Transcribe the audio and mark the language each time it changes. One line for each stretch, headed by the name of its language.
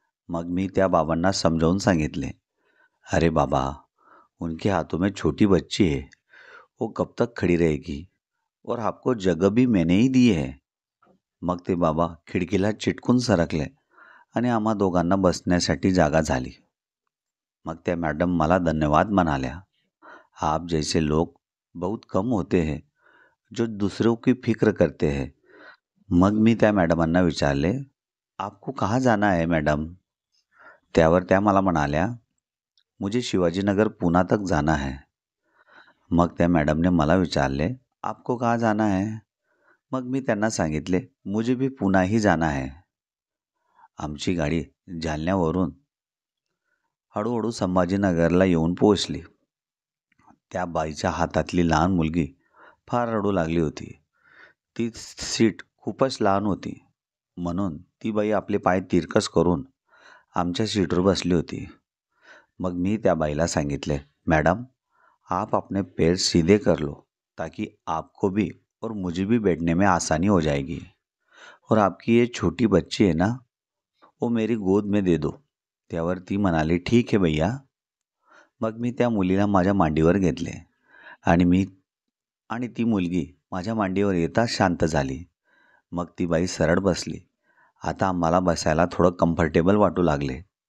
Marathi: मग मी त्या बाबांना समजावून सांगितले,
Hindi: अरे बाबा उनके हाथों में छोटी बच्ची है, वो कब तक खड़ी रहेगी और आपको जगह भी मैंने ही दी है.
Marathi: मग ते बाबा खिडकीला चिटकून सरकले आणि आम्हा दोघांना बसण्यासाठी जागा झाली. मग त्या मॅडम मला धन्यवाद म्हणाल्या.
Hindi: आप जैसे लोग बहुत कम होते हैं जो दूसरों की फिक्र करते हैं.
Marathi: मग मी त्या मॅडमांना विचारले,
Hindi: आपको कहाँ जाना है
Marathi: मॅडम? त्यावर त्या मला म्हणाल्या,
Hindi: मुझे शिवाजीनगर पुणा तक जाना है.
Marathi: मग त्या मॅडमने मला विचारले,
Hindi: आपको कहाँ जाना है?
Marathi: मग मी त्यांना सांगितले,
Hindi: मुझे भी पुणा ही जाना है.
Marathi: आमची गाडी जालन्यावरून हळूहळू संभाजीनगरला येऊन पोहोचली. त्या बाईच्या हातातली लहान मुलगी फार रडू लागली होती. ती सीट खूपच लहान होती, म्हणून ती बाई आपले पाय तिरकस करून आमच्या सीटवर बसली होती. मग मी त्या बाईला सांगितले,
Hindi: मैडम आप अपने पैर सीधे कर लो ताकि आपको भी और मुझे भी बैठने में आसानी हो जाएगी. और आपकी ये छोटी बच्ची है ना, वो मेरी गोद में दे दो.
Marathi: त्यावर ती म्हणाली,
Hindi: ठीक है भैया.
Marathi: मग मी त्या मुलीला माझ्या मांडीवर घेतले आणि ती मुलगी माझ्या मांडीवर येताच शांत झाली. मग ती बाई सरळ बसली. आता आम्हाला बसायला थोडं कम्फर्टेबल वाटू लागले.